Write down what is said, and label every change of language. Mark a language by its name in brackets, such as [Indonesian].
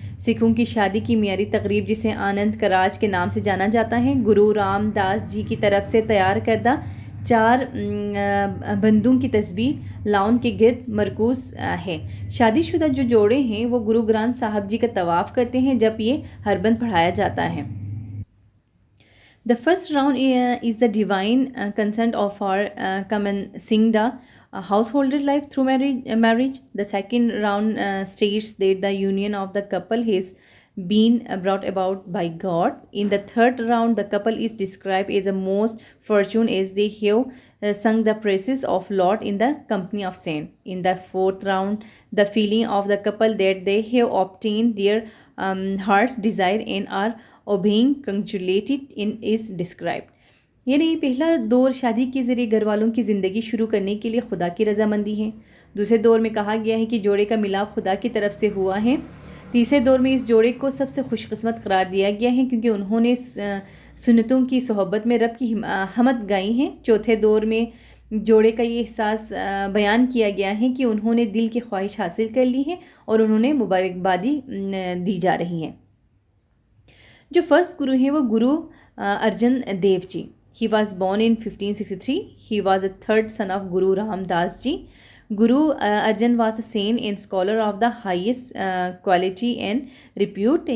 [Hindi] सिखों की शादी की मियारी तकरीब, जिसे आनंद कराज के नाम से जाना जाता है, गुरु रामदास जी की तरफ से तैयार करदा 4 बंदूक की तस्बीह लाउन के गिर्द मरकूज़ है। शादीशुदा जो जोड़े हैं वो गुरु ग्रंथ साहब जी का तवाफ़ करते हैं जब ये हरबंद पढ़ाया जाता है। [English] The first round is the divine consent of our commencing the householder life through marriage. The second round states that the union of the couple has been brought about by God. In the third round, the couple is described as a most fortunate as they have sung the praises of Lord in the company of saint. In the fourth round, the feeling of the couple that they have obtained their heart's desire and are obeying congratulated in is described. [Hindi] यानी पहला दौर शादी के ज़रिए घर वालों की ज़िंदगी शुरू करने के लिए खुदा की रजामंदी है। दूसरे दौर में कहा गया है कि जोड़े का मिलाप खुदा की तरफ से हुआ है। तीसरे दौर में इस जोड़े को सबसे खुशकिस्मत करार दिया गया है क्योंकि उन्होंने सुन्नतों की सोहबत में रब की हमद गाई है। चौथे दौर में जोड़े का ये एहसास बयान किया गया है कि उन्होंने दिल की ख्वाहिश हासिल कर ली है और उन्होंने मुबारकबादी दी जा रही है। जो फर्स्ट गुरु हैं वो Guru Arjan Dev ji. [English] He was born in 1563। He was the third son of Guru Ramdas ji. Guru Arjan was a saint and scholar of the highest quality and repute.